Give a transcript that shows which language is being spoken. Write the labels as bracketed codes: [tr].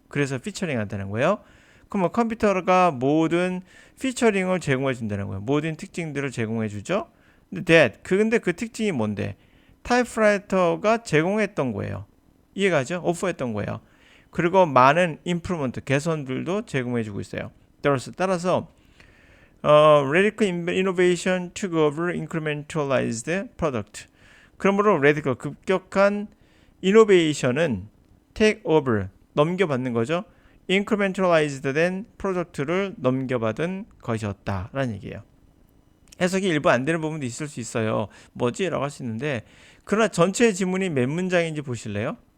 [ko] 그래서 피처링 한다는 거예요. 그럼 뭐 컴퓨터가 모든 피처링을 제공해 준다는 거예요. 모든 특징들을 제공해 주죠. 근데 그 특징이 뭔데? 타이프라이터가 제공했던 거예요. 이해가죠? 오퍼했던 거예요. 그리고 많은 임프루먼트, 개선들도 제공해 주고 있어요. 따라서 [en] radical innovation took over incrementalized product. [ko] 그러므로 radical, 급격한 innovation은 take over, 넘겨받는 거죠. incrementalized 된 프로덕트를 넘겨받은 것이었다라는 얘기예요. 해석이 일부 안 되는 부분도 있을 수 있어요. 뭐지? 라고 할 수 있는데 그러나 전체 지문이 몇 문장인지 보실래요?